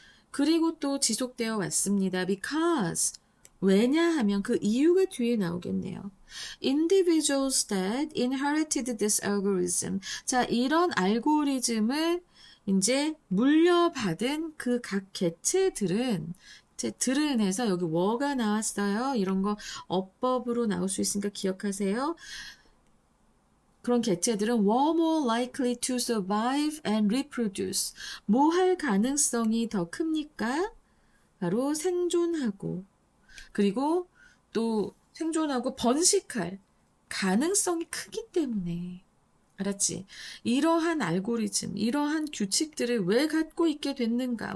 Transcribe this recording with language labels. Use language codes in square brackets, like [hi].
[ko] 그리고 또 지속되어 왔습니다. [en] because [ko] 왜냐하면 그 이유가 뒤에 나오겠네요. [en] Individuals that inherited this algorithm. [ko] 자, 이런 알고리즘을 이제 물려받은 그 각 개체들은 들은 해서 여기 were 나왔어요. 이런 거 어법으로 나올 수 있으니까 기억하세요. 그런 개체들은 [en] were more likely to survive and reproduce. [ko] 뭐 할 가능성이 더 큽니까? 바로 생존하고 그리고 또 생존하고 번식할 가능성이 크기 때문에 알았지? 이러한 알고리즘, 이러한 규칙들을 왜 갖고 있게 됐는가?